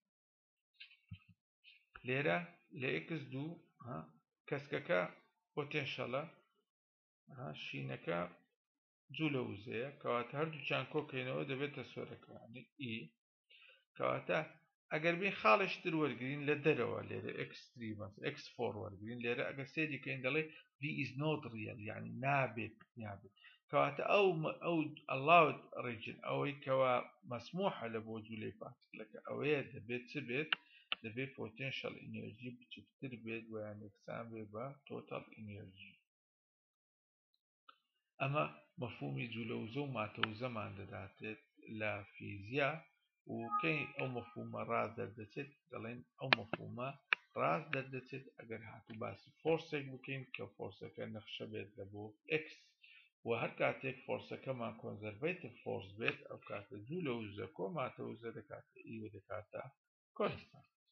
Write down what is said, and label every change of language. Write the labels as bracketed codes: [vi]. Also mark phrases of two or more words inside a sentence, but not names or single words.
[ckb] لێرە لە X2 کەسکەکە پۆتێنشەڵە شینەکە جوولەوزەیە کەواتە هەردووچیان کۆکەینەوە دەبێتە سۆرەکەوانی ئی کەواتە ئەگەر بین خاڵشتر وەرگرین لە دەرەوە لێرە X3 X4 وەرگرین لێرە ئەگەر سەیری بکەین دەڵێ [en] V is not real [ckb] یعنی نابێت کەواتە ئەو [en] allowed region [ckb] ئەوەی کەوا مەسموحە لە بۆ جوولەی پارتیکلەکە ئەوەیە دەبێت چ بێت دەبێت [en] potential energy [ckb] بچووکتر بێت ویان یەکسان بێت بە [en] total energy [ckb] ئەمە مەفهومی جوولەوزە و ماتەوزەمان دەداتێت لە فیزیا و کەی ئەو مەفهومە ڕاست دەردەچێت دەڵێن ئەو مەفهومە ڕاست دەردەچێت ئەگەر هاتوو باسی فۆرسێک بکەین کە فۆرسەکە نەخشە بێت لە بۆ X و هەر کاتێک فۆرسەکەمان [en] conservative force [ckb] بێت ئەو کاتە جوولەوزە کۆ ماتەوزە دەکاتە ئی و دەکاتە کۆنستانت